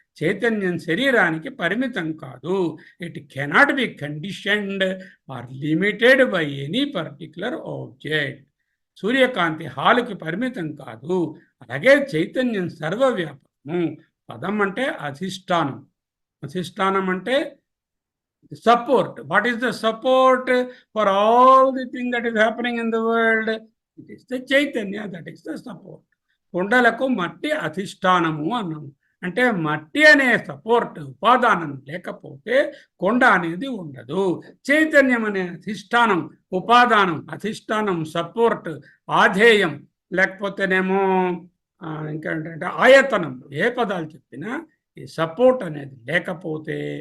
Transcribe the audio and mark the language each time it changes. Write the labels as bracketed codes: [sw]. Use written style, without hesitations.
[te] చైతన్యం శరీరానికి పరిమితం కాదు. [en] It cannot be conditioned or limited by any particular object. [te] సూర్యకాంతి హాలుకి పరిమితం కాదు. అలాగే చైతన్యం సర్వవ్యాపకము. పదం అంటే అధిష్టానం. అధిష్టానం అంటే support. [en] What is the support for all the thing that is happening in the world? It is the Chaitanya, that is the support. [te] కొండలకు మట్టి అధిష్టానము అన్నాము. అంటే మట్టి అనే సపోర్ట్, ఉపాదానం లేకపోతే కొండ అనేది ఉండదు. చైతన్యం అనే అధిష్టానం, ఉపాదానం, అధిష్టానం, సపోర్ట్, ఆధేయం, లేకపోతేనేమో ఇంకేంటంటే ఆయతనం, ఏ పదాలు చెప్పినా ఈ సపోర్ట్ అనేది లేకపోతే